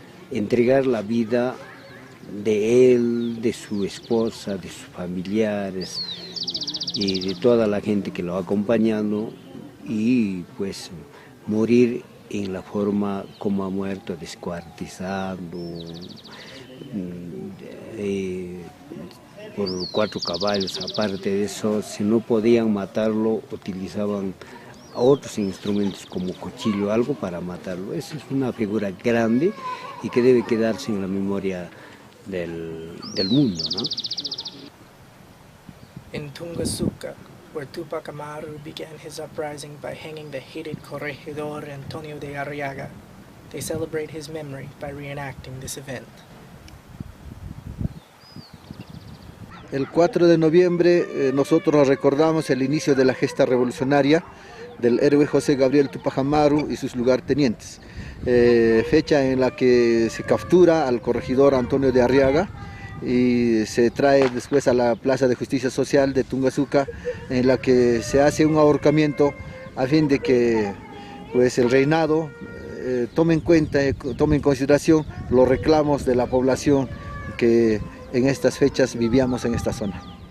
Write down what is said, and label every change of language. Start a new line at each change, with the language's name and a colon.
Spanish: Entregar la vida de él, de su esposa, de sus familiares y de toda la gente que lo ha acompañado, y pues morir en la forma como ha muerto, descuartizado por 4 caballos. Aparte de eso, si no podían matarlo, utilizaban otros instrumentos como cuchillo, algo para matarlo. Esa es una figura grande y que debe quedarse en la memoria del mundo, ¿no?
English: In Tungasuka, where Tupac Amaru began his uprising by hanging the hated corregidor Antonio de Arriaga, they celebrate his memory by reenacting this event.
Spanish: El 4 de noviembre nosotros recordamos el inicio de la gesta revolucionaria del héroe José Gabriel Tupac Amaru y sus lugartenientes, fecha en la que se captura al corregidor Antonio de Arriaga y se trae después a la Plaza de Justicia Social de Tungasuka, en la que se hace un ahorcamiento a fin de que pues, el reinado tome en cuenta, tome en consideración los reclamos de la población que en estas fechas vivíamos en esta zona.